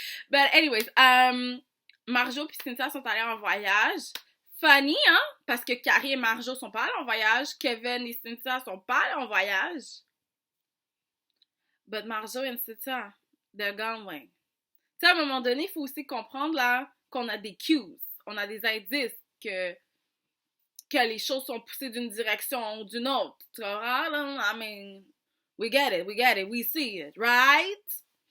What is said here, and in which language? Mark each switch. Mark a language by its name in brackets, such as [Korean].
[English] but anyways, [French] Marjo puis Cynthia sont allés en voyage. Funny, hein? Parce que Carrie et Marjo sont pas allés en voyage. Kevin et Cynthia sont pas allés en voyage. [English] But Marjo et Cynthia, they're gone way. [French] Tu sais, à un moment donné, il faut aussi comprendre, là, qu'on a des cues. On a des indices que les choses sont poussées d'une direction ou d'une autre. Tu vois? [English] I mean, we get it, we see it, right?